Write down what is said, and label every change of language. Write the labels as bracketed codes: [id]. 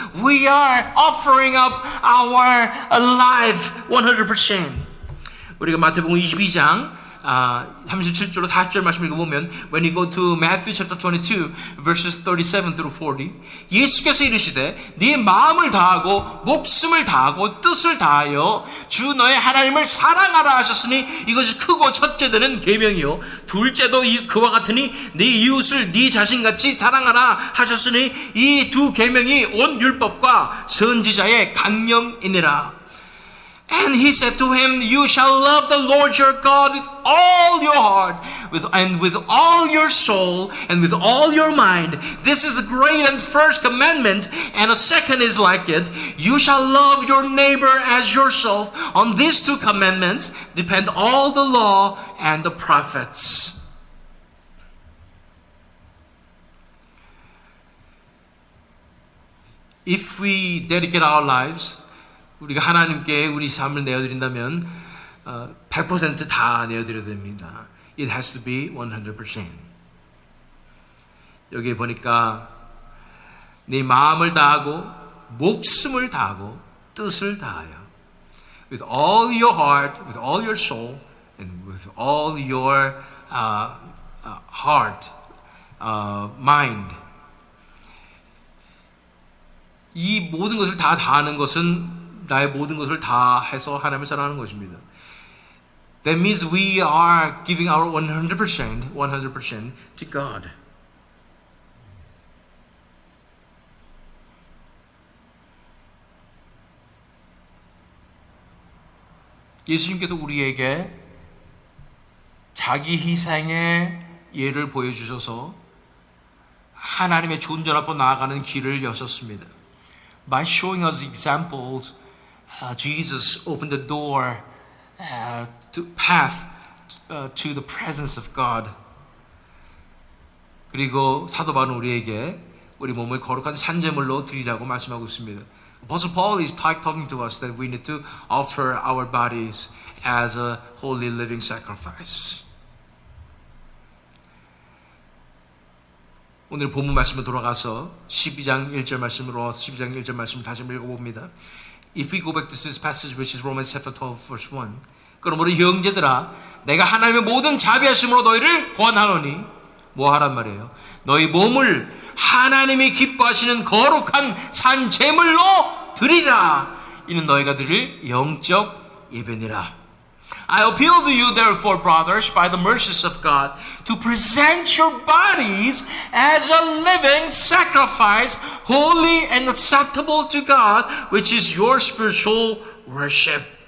[en] We are offering up our life 100%. [ko] 우리가 마태복음 22장 37절로 40절 말씀 읽어보면 [en] When you go to Matthew chapter 22 verses 37 through 40 [ko] 예수께서 이르시되 네 마음을 다하고 목숨을 다하고 뜻을 다하여 주 너의 하나님을 사랑하라 하셨으니 이것이 크고 첫째 되는 계명이요 둘째도 그와 같으니 네 이웃을 네 자신같이 사랑하라 하셨으니 이 두 계명이 온 율법과 선지자의 강령이니라. [en] And he said to him, You shall love the Lord your God with all your heart, with all your soul, and with all your mind. This is the great and first commandment, and a second is like it. You shall love your neighbor as yourself. On these two commandments depend all the law and the prophets. If we dedicate our lives, [ko] 우리가 하나님께 우리 삶을 내어드린다면 100% 다 내어드려야 됩니다. [en] It has to be 100%. [ko] 여기 보니까 네 마음을 다하고 목숨을 다하고 뜻을 다하여 [en] with all your heart, with all your soul, and with all your heart, mind. [ko] 이 모든 것을 다 다하는 것은 나의 모든 것을 다 해서 하나님을 사랑하는 것입니다. [en] That means we are giving our 100% to God. [ko] 예수님께서 우리에게 자기 희생의 예를 보여주셔서 하나님의 존전 앞으로 나아가는 길을 여셨습니다. [en] By showing us examples, Jesus opened the door to the presence of God. [ko] 그리고 사도 바울은 우리에게 우리 몸을 거룩한 산제물로 드리라고 말씀하고 있습니다. [en] Apostle Paul is talking to us that we need to offer our bodies as a holy living sacrifice. [ko] 오늘 본문 말씀으로 돌아가서 12장 1절 말씀으로 12장 1절 말씀을 다시 읽어봅니다. [en] If we go back to this passage which is Romans chapter 12 verse 1 [ko] 그러므로 형제들아 내가 하나님의 모든 자비하심으로 너희를 권하노니 뭐 하란 말이에요? 너희 몸을 하나님이 기뻐하시는 거룩한 산 제물로 드리라. 이는 너희가 드릴 영적 예배니라. [en] I appeal to you, therefore, brothers, by the mercies of God, to present your bodies as a living sacrifice, holy and acceptable to God, which is your spiritual worship.